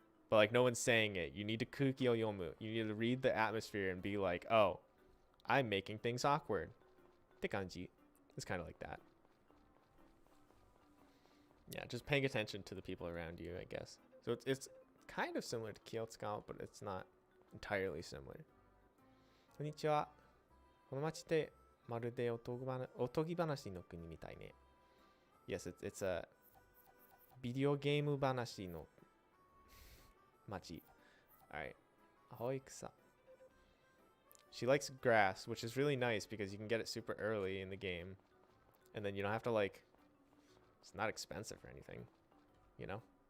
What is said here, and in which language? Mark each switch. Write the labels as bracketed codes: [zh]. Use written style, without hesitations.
[en] But like no one's saying it. You need to [ja] kuki o yomu. [en] You need to read the atmosphere and be like, oh, I'm making things awkward. [ja] Te kanji. [en] It's kind of like that. Yeah, just paying attention to the people around you, I guess. So it's kind of similar to Kyotsuka, but it's not entirely similar. [ja] Konnichiwa. この街ってまるでおとぎ話の国みたいね. [en] Yes, it's a video game [ja] 話の街. [en] Alright. [ja] Ahoi kusa. [en] She likes grass, which is really nice because you can get it super early in the game. And then you don't have to like, it's not expensive or anything, you know?